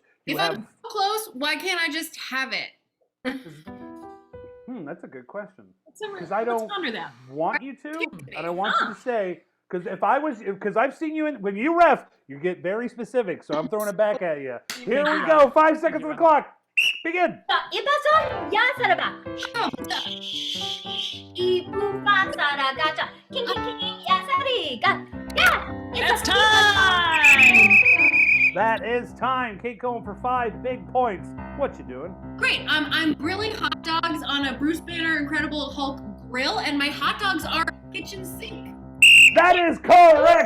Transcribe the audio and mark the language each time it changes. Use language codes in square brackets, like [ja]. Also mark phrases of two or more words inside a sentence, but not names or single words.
[en] If I'm so close, why can't I just have it? That's a good question. Because I don't ponder that. want you to, and I want you to say, because because I've seen you when you ref, you get very specific, so I'm throwing it back at you. Here we go, 5 seconds on the clock. Begin. Ipaso, ya saraba. Ipufa saragacha. King, ya sariga. Yeah, It's time! That is time. Kate going for 5 big points. What you doing? Great. I'm grilling hot dogs on a Bruce Banner Incredible Hulk grill, and my hot dogs are kitchen sink. That is correct.